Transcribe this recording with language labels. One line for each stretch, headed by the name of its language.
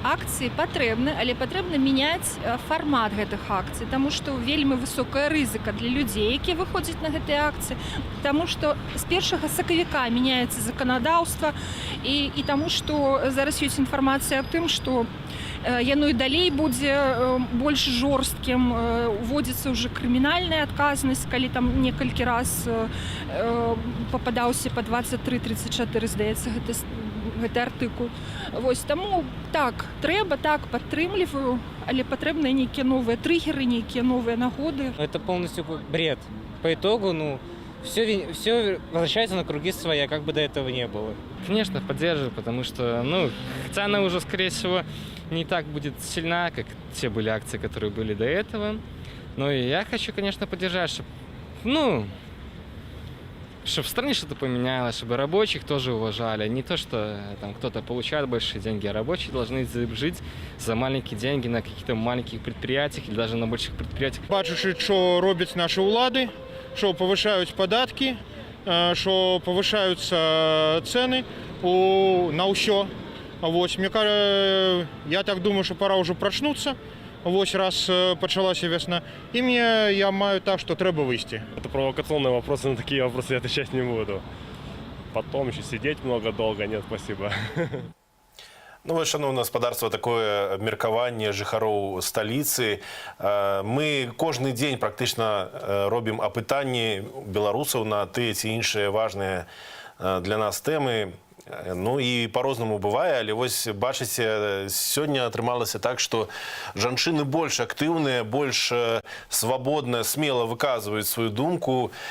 Belarusian: Акцыі патрэбны, але патрэбна мяняць фармат гэтых акцый, таму што вельмі высокая рызыка для людзей, якія выходзяць на гэтыя акцыі, таму што з 1 сакавіка мяняецца заканадаўства і таму што зараз ёсць інфармацыя аб тым, што яно і далей будзе больш жорсткім, уводзіцца ўжо крымінальная адказнасць, калі там некалькі раз пападаўся па 23-34, здаецца, гэта гэты артыкул. Вось таму так, трэба, так, падтрымліваю, але патрэбныя нейкія новыя трыггеры, нейкія новыя нагоды.
Russian: Это полностью бред. По итогу, все возвращается на круги своя, как бы до этого не было. Конечно, поддерживаю, потому что, хотя она уже, скорее всего, не так будет сильна, как те были акции, которые были до этого. Но и я хочу, конечно, поддержать, чтобы в стране что-то поменялось, чтобы рабочих тоже уважали. Не то, что там кто-то получает большие деньги, а рабочие должны жить за маленькие деньги на каких-то маленьких предприятиях или даже на больших предприятиях.
Ukrainian: Бачачи, що роблять наші влади, що повишають податки, що повишаються ціни на все. Ось, я так думаю, що пора вже прочнутися. Ось раз почалася весна. И я маю так, что треба вийти.
Russian: Это провокационные вопросы, на такие вопросы я отвечать не буду. Потом еще сидеть много долго, нет, спасибо.
Belarusian: Ну, шановне господарство, такое меркаванне жыхароў сталіцы. Мы кожны дзень практычна робім апытанні беларусаў на тыя ці іншыя важныя для нас тэмы. Ну і по-рознаму бывае, але вось бачыце, сёння атрымалася так, што жанчыны больш актыўныя, больш свабодна, смела выказваюць сваю думку.